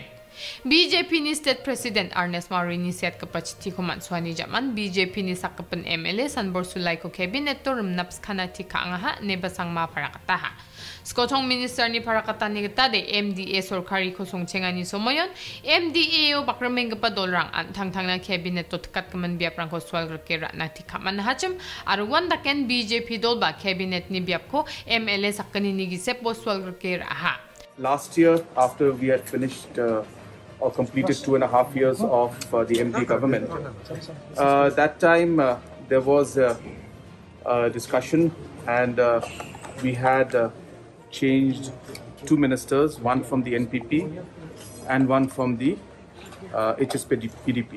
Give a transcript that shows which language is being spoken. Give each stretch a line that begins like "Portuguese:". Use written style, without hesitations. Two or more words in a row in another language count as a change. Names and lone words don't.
Garo: BJP ni
English: State President
Garo: Ernest Marini set kapachiti ko manswani jaman BJP ni sakapan MLA Sanbor Sulay ko Cabinet to rumnaps kanati kaangaha ne basang ma parakataha. Skotong Minister ni parakata ni Getade MDA sorkari ko songchenga ni somoyon MDA o bakrameng gapadolrang antang-tang na Cabinet to tekat kaman biap rang ko swal rakira na tikaman na hacham aruwan daken BJP dolba Cabinet ni biap ko MLA sakani ni gisep bo swal rakira ha.
English: Last year, after we had finished or completed 2.5 years of the MD government. That time there was a discussion and we had changed 2 ministers, one from the NPP and one from the HSPDP.